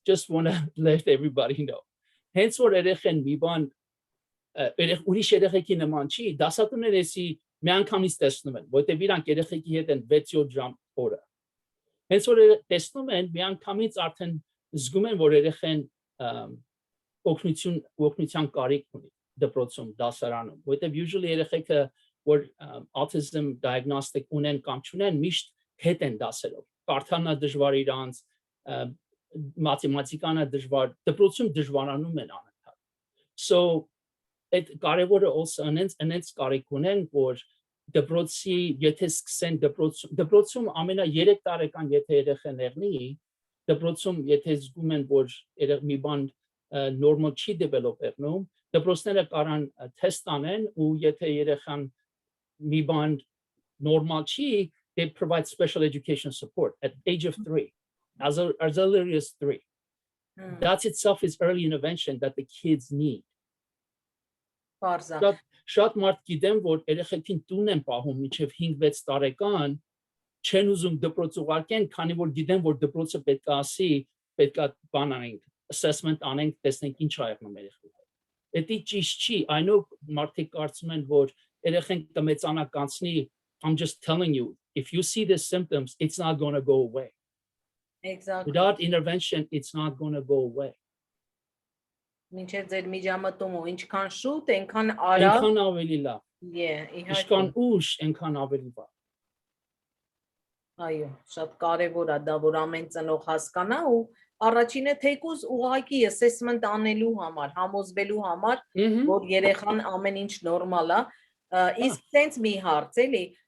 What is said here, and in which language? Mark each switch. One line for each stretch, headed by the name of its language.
English: Just want to let everybody know.
Armenian: Հենց որ երեխեն մի բան ուրիշ երեխեքի նման չի, դասատուները էսի մի անգամից տեսնում են, որովհետև իրանք երեխեքի հետ են 6-7 ժամ օրը։ Հենց որ տեսնում են, մի անգամից արդեն զգում են, որ երեխեն օգնության կարիք ունի դպրոցում, դասարանում, որովհետև usually երեխեքը որ autism diagnostic ունեն կամ չունեն, միշտ հետ են դասերով։ Կարդալն է դժվար իրանց, մաթեմատիկան է դժվար, դպրոցում դժվարանում են անընդհատ։ So այդ կարևորը also անենց կարիք ունեն, որ դպրոցի եթե սկսեն դպրոցում ամենա 3 տարեկան եթե երեխան եղնի, դպրոցում եթե զգում են որ մի բան normal չի develop եղնում, դպրոցները կարան թեստ անեն ու եթե երեխան մի բան normal չի,
English: they provide special education support at age of 3, as early as 3. That itself is early intervention that the kids need.
Armenian: Շատ մարդ գիտեմ, որ երեխեքին տուն են պահում մինչև 5-6 տարեկան, չեն ուզում դպրոց ուղարկեն, քանի որ գիտեն, որ դպրոցը պետք է ասի, պետք է բան անենք, assessment անենք, տեսնենք ինչ ա եղնում երեխեքը։ Դա ճիշտ չի,
English: I know
Armenian: մարդիկ կարծում են, որ երեխեն կմեծանա կանցնի,
English: I'm just telling you, if you see the symptoms, it's not going to go away. Exactly. Without intervention, it's not going to go away.
Armenian: Մինչև ձեր միջամտումը ինչքան շուտ, այնքան արագ, այնքան ավելի լավ։ Ինչքան ուշ, այնքան ավելի վատ։ Այո, շատ կարևոր է դա, որ ամեն ծնող հասկանա ու առաջինը թեկուզ ուղղակի assessment անելու համար, համոզվելու համար, որ երեխան ամեն ինչ նորմալ է, իսկ տենց մի հարց էլի,